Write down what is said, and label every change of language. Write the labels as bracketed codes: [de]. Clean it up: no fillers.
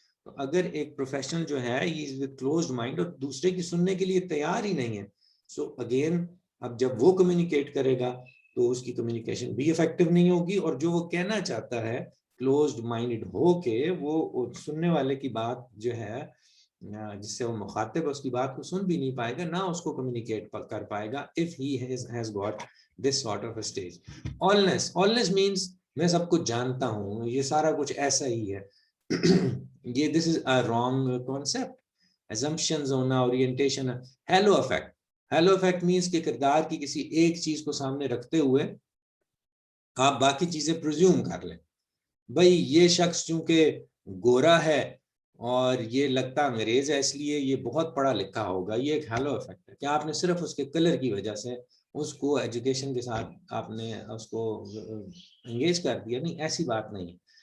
[ur] تو اگر ایک پروفیشنل جو ہے یہ ود کلوزڈ مائنڈ اور دوسرے کی سننے کے لیے تیار ہی نہیں ہے، سو اگین اب جب وہ کمیونیکیٹ کرے گا تو اس کی کمیونیکیشن بھی افیکٹو نہیں ہوگی، اور جو وہ کہنا چاہتا ہے کلوزڈ مائنڈڈ ہو کے وہ سننے والے کی بات جو ہے جس سے وہ مخاطب ہے اس کی بات کو سن بھی نہیں پائے گا، نہ اس کو کمیونیکیٹ کر پائے گا [en] if he has got this sort of a stage. Allness means [ur] میں سب کچھ جانتا ہوں، یہ سارا کچھ ایسا ہی ہے. [en] یہ this is a wrong concept. assumptions ہونا، orientation. halo effect means [ur] کہ کردار کی کسی ایک چیز کو سامنے رکھتے ہوئے آپ باقی چیزیں پرزیوم کر لیں. بھائی یہ شخص چونکہ گورا ہے اور یہ لگتا انگریز ہے اس لیے یہ بہت پڑھا لکھا ہوگا، یہ ایک ہیلو افیکٹ ہے کہ آپ نے صرف اس کے کلر کی وجہ سے اس کو ایجوکیشن کے ساتھ آپ نے اس کو انگیج کر دیا. نہیں، ایسی بات نہیں.